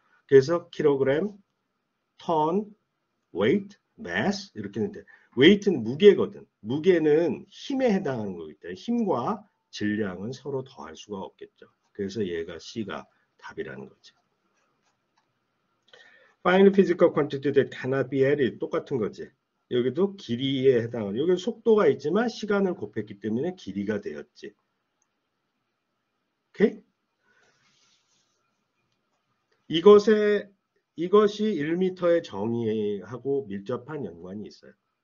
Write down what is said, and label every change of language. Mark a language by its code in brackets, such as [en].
[ko] 그래서 킬로그램, 턴, weight, mass 이렇게 했는데 weight는 무게거든. 무게는 힘에 해당하는 거기 때문에 힘과 질량은 서로 더할 수가 없겠죠. 그래서 얘가 C가 답이라는 거죠. [en] Find physical quantity that cannot be added. [ko] 똑같은 거지. 여기도 길이에 해당하는, 여기 속도가 있지만 시간을 곱했기 때문에 길이가 되었지. 오케이? 이것이 1m의 정의하고 밀접한 연관이 있어요.